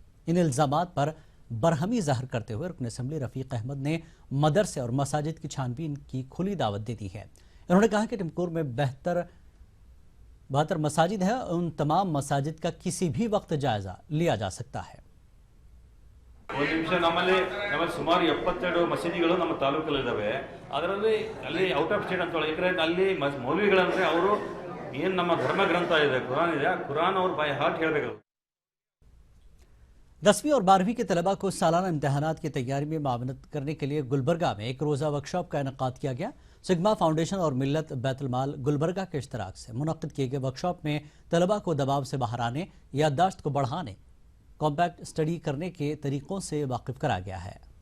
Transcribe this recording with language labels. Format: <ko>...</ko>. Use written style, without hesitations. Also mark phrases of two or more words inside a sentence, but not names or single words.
<ur>ان الزامات پر برہمی ظاہر کرتے ہوئے رکن اسمبلی رفیق احمد نے مدرسے اور مساجد کی چھان بین کی کھلی دعوت دے دی ہے. انہوں نے کہا کہ ٹمکور میں 72 مساجد ہے، ان تمام مساجد کا کسی بھی وقت جائزہ لیا جا سکتا ہے.</ur> <kn>ಒಂದು ನಿಮಿಷ ನಮ್ಮಲ್ಲಿ ಸುಮಾರು 72 ಮಸೀದಿಗಳು ನಮ್ಮ ತಾಲೂಕಲ್ಲಿದ್ದಾವೆ. ಅದರಲ್ಲಿ ಅಲ್ಲಿ</kn> <en>out of state</en> <kn>ಅಂತ ಯಾಕಂದ್ರೆ ಅಲ್ಲಿ ಮೌಲ್ವಿಗಳಂದ್ರೆ ಅವರು ಏನು ನಮ್ಮ ಧರ್ಮ ಗ್ರಂಥ ಇದೆ, ಕುರಾನ್ ಇದೆ, ಕುರಾನ್ ಅವ್ರು</kn> <en>by heart</en> <kn>ಹೇಳಬೇಕು।</kn> <ur>10ویں اور 12ویں کے طلبہ کو سالانہ امتحانات کی تیاری میں معاونت کرنے کے لیے گلبرگہ میں ایک روزہ ورکشاپ کا انعقاد کیا گیا. سگما فاؤنڈیشن اور ملت بیت المال گلبرگہ کے اشتراک سے منعقد کیے گئے ورکشاپ میں طلبہ کو دباؤ سے باہر آنے، یادداشت کو بڑھانے,</ur> <en>compact study</en> <ur>کرنے کے طریقوں سے واقف کرایا گیا ہے.</ur>